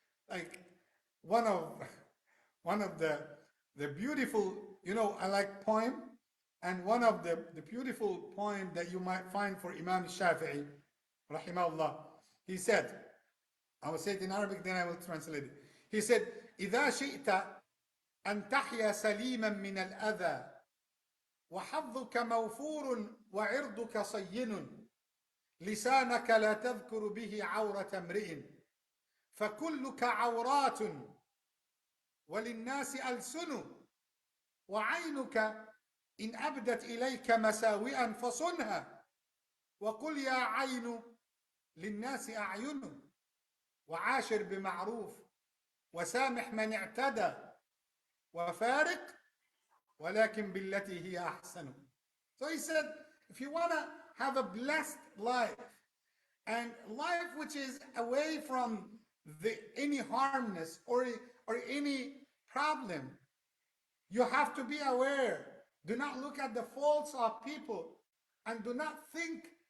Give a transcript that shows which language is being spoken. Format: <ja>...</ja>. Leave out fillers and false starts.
<en>Like one of the beautiful, you know, I like poem, and one of the beautiful poem that you might find for Imam Shafi'i, rahimahullah, he said, I will say it in Arabic, then I will translate it. He said,</en> <ar>إذا شئت أن تحيا سليما من الأذى وحظك موفور وعرضك صين لسانك لا تذكر به عورة امرئ فكلك عورات وللناس ألسن وعينك إن أبدت إليك مساوئا فصنها وقل يا عين للناس أعين وعاشر بمعروف وسامح من اعتدى وفارق ولكن بالتي هي أحسن.</ar> <en>So he said, if you want to have a blessed life and life which is away from any harmness or any problem, you have to be aware. Do not look at the faults of people and do not think</en>